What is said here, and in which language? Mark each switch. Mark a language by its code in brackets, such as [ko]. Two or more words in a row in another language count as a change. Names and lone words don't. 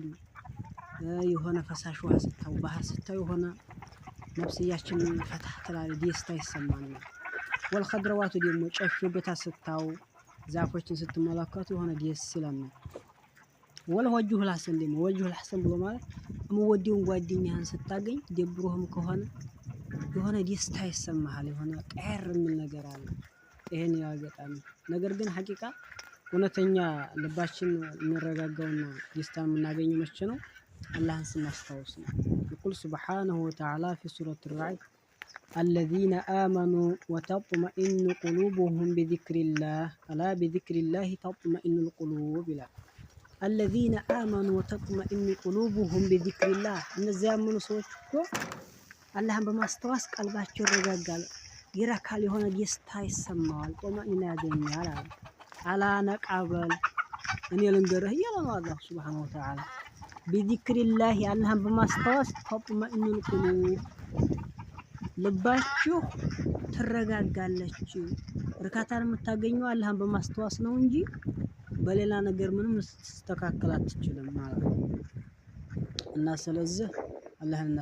[am] የሆነ ፈሳሽ ውሃ ስታው ባህር ስታው የሆነ ነፍስያችን ፈታ ትላለች ደስታ ይሰማናል ወልኸድረዋቱ ደግሞ ጨፌ ቦታ ስታው ዛፎችን ስትመለከቱ የሆነ ደስ ይለናል [ar] والوجوه الحسن [am] ደግሞ [ar] وجوه الحسن [am] ብሎ ማለት የምወደውን ጓደኛህን ስታገኝ ደብሮህም ከሆነ የሆነ ደስታ ይሰማሃል የሆነ ቀር የሚል ነገር አለ ይሄን ያገጣሚ ነገር ግን ሐቂቃ እውነተኛ ልባችን የሚረጋጋውና ደስታን የምናገኘው መቼ ነው አላህን ስናስታውስ [ar] ነው يقول سبحانه وتعالى في سورة الرعد الذين آمنوا وتطمئن قلوبهم بذكر الله ألا بذكر الله تطمئن القلوب لا الذين آمنوا وتطمئن قلوبهم بذكر الله [am] እነዚያ ያመኑ ሰዎች እኮ አላህን በማስታወስ ቀልባቸው ይረጋጋል ይረካል የሆነ ደስታ ይሰማዋል ጦማኢና ያገኛል አላ ነቃበል እኔ ልንገርህ እያለ ነው አላህ [ar] سبحانه وتعالى بذكر الله [am] አላህን በማስታወስ [ar] تطمئن القلوب [am] ልባችሁ ትረጋጋለች እርካታን የምታገኘው አላህን በማስታወስ ነው እንጂ በሌላ ነገር ምንም ልትስተካከል አትችልም ማለት ነው እና ስለዚህ አላህን